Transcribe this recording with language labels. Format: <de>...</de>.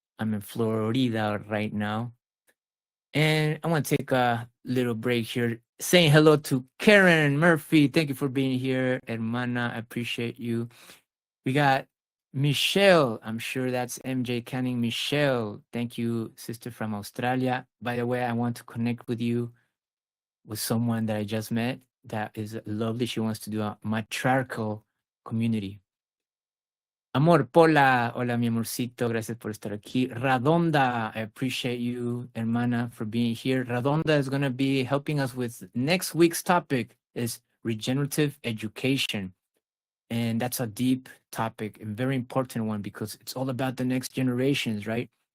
<en>I'm in Florida right now. And I want to take a little break here, saying hello to Karen Murphy. Thank you for being here,</en> <es>hermana.</es> <en>I appreciate you. We got Michelle, I'm sure that's MJ Canning. Michelle, thank you, sister from Australia. By the way, I want to connect with you with someone that I just met that is lovely. She wants to do a matriarchal community.</en> <es>Amor, Pola, hola mi amorcito, gracias por estar aquí.</es> <en>Radonda, I appreciate you,</en> <es>hermana,</es> <en>for being here. Radonda is going to be helping us with next week's topic is regenerative education. And that's a deep topic and very important one because it's all about the next generations, right?</en>